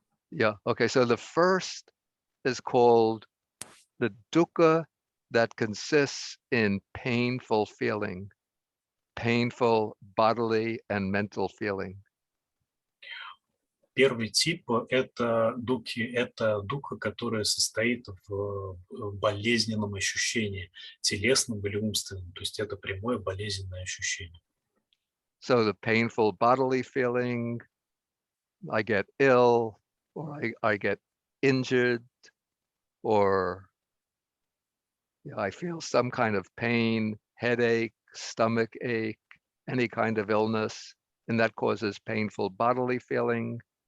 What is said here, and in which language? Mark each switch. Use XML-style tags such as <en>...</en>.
<en>Yeah, okay, so the first is called the dukkha that consists in painful feeling, painful bodily and mental feeling.</en> <ru>Первый тип это дуkkha, которая состоит в болезненном ощущении, телесном или умственном. То есть это прямое болезненное ощущение.</ru> <en>So the painful bodily feeling, I get ill, or I get injured, or I feel some kind of pain, headache, stomach ache, any kind of illness, and that causes painful bodily feeling.</en>